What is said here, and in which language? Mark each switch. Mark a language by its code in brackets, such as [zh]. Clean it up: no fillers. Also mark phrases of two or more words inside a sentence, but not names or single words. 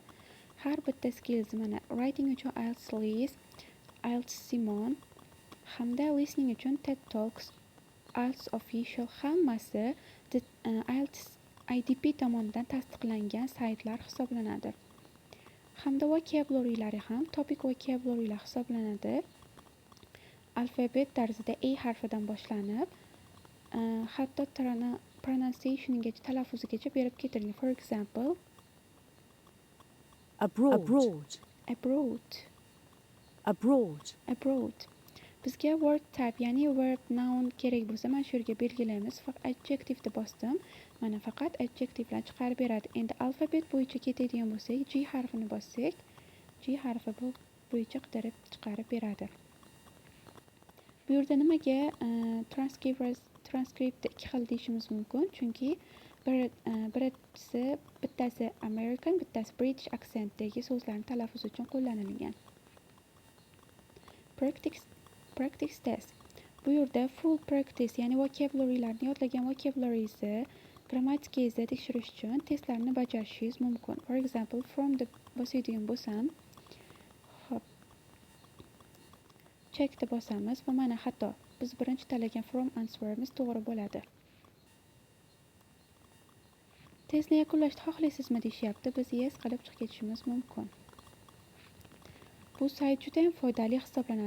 [uz] Har bitta skills, mana writing uchun IELTS List, IELTS Simon hamda listening uchun TED Talks, IELTS Official hammasi IELTS IDP tomonidan tasdiqlangan saytlar hisoblanadi. Hamda vocabulary'lari ham [en] topic vocabulary'lar [uz] hisoblanadi. Alfabet tarzida A harfidan boshlanib, hatto pronunciationgacha, talaffuzigacha berib ketilgan. [en] For example, abroad, [uz] abroad. Bizga [en] word type, [uz] ya'ni [en] verb, noun [uz] kerak bo'lsa, mana shu yerga belgilaymiz. Adjective deb bosdim. Mana faqat adjectivelar chiqarib beradi. Endi alfabet bo'yicha ketadigan bo'lsak, G harfini bossak, G harfi bo'yicha qidirib chiqarib beradi. Bu yerda nimaga transcript ikki xil deyishimiz mumkin? Chunki bittasi American, bittasi British accentdagi so'zlarni talaffuz uchun qo'llanilgan. [en] Practice test. [uz] Bu yerda [en] full practice, [uz] ya'ni vocabulary'larni yodlagan vocabulary'ingizni, grammatikangizni tekshirish uchun testlarni bajarishingiz mumkin. [en] For example, from [uz] deb bosadigan bo'lsam, hop, check'ni bosamiz va mana hatto biz birinchi tanlagan [en] from answerimiz [uz] to'g'ri bo'ladi. Testni yakunlashni xohlaysizmi deyishyapti. Biz yes qilib chiqib ketishimiz mumkin. Bu sayt juda ham foydali hisoblanadi.